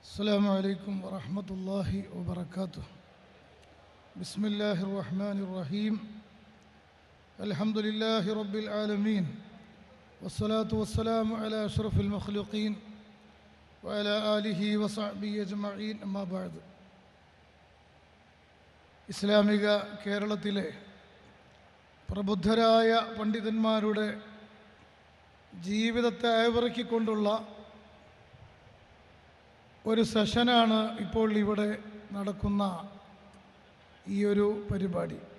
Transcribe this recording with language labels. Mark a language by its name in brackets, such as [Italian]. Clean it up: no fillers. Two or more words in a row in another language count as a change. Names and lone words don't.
[Arabic] السلام عليكم ورحمة الله وبركاته. بسم الله الرحمن الرحيم. الحمد لله رب العالمين والصلاة والسلام على أشرف المخلوقين وعلى آله وصحبه أجمعين. أما بعد. [Malayalam] ഇസ്ലാമിക കേരളത്തിലെ പ്രബുദ്ധരായ പണ്ഡിതന്മാരുടെ ജീവിതത്തെ അയവിറക്കിക്കൊണ്ടുള്ള ഒരു സെഷനാണ് ഇപ്പോൾ ഇവിടെ നടക്കുന്ന ഈ ഒരു പരിപാടി.